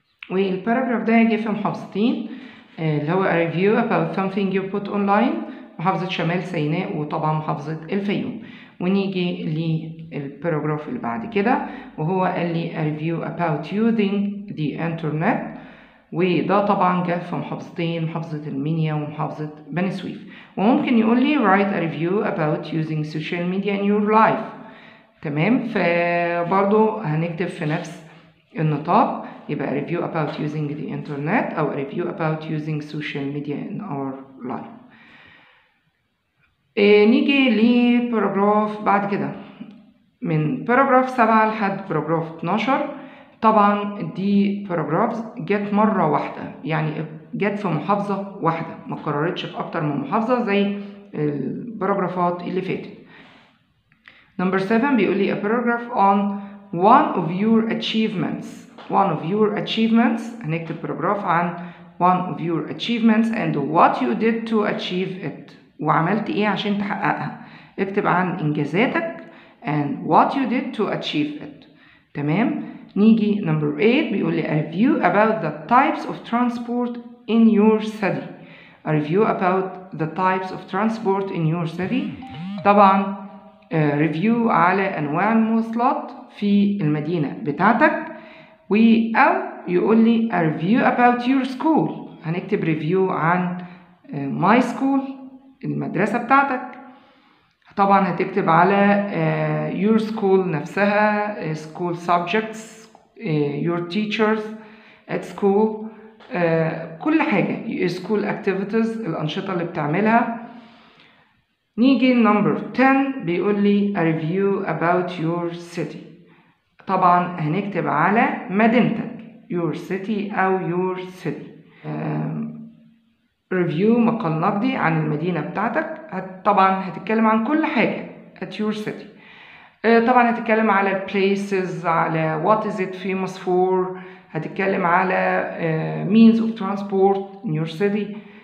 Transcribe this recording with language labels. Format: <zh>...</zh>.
<ar>والباراجراف ده جه في محافظتين، اللي هو</ar> <en>a review about something you put online،</en> <ar>محافظة شمال سيناء وطبعا محافظة الفيوم. ونيجي للباراجراف اللي بعد كده، وهو قال لي</ar> <en>a review about using the internet،</en> <ar>وده طبعا جه في محافظتين، محافظة المنيا ومحافظة بني سويف. وممكن يقول لي</ar> <en>write a review about using social media in your life.</en> <ar>تمام، فبرضو هنكتب في نفس النطاق، يبقى</ar> <en>review about using the internet أو review about using social media in our life.</en> <ar>نيجي لباراجراف بعد كده، من باراجراف 7 لحد باراجراف 12. طبعا دي باراجراف جت مرة واحدة، يعني جت في محافظة واحدة، ما اتكررتش في أكتر من محافظة زي الباراجرافات اللي فاتت.</ar> <en>Number 7</en> <ar>بيقول لي</ar> <en>a paragraph on one of your achievements. One of your achievements،</en> <ar>هنكتب باراجراف عن</ar> <en>one of your achievements and what you did to achieve it.</en> <ar>وعملت ايه عشان تحققها. اكتب عن انجازاتك</ar> <en>and what you did to achieve it.</en> <ar>تمام. نيجي number 8 بيقول لي</ar> <en>a review about the types of transport in your city. A review about the types of transport in your city.</en> <ar>طبعا ريفيو على أنواع المواصلات في المدينة بتاعتك. أو يقول لي</ar> <en>a review about your school.</en> <ar>هنكتب ريفيو عن</ar> <en>my school،</en> <ar>المدرسة بتاعتك. طبعا هتكتب على your school نفسها، school subjects،</ar> <en>your teachers at school،</en> <ar>كل حاجة،</ar> <en>school activities،</en> <ar>الأنشطة اللي بتعملها. نيجي نمبر 10 بيقول لي</ar> <en>a review about your city.</en> <ar>طبعا هنكتب على مدينتك</ar> <en>your city</en> <ar>أو your city. review مقال نقدي عن المدينة بتاعتك. طبعا هتتكلم عن كل حاجة</ar> <en>at your city.</en> <ar>طبعا هتتكلم على</ar> <en>places، على what is it famous for.</en> <ar>هتتكلم على</ar> <en>means of transport in your city.</en>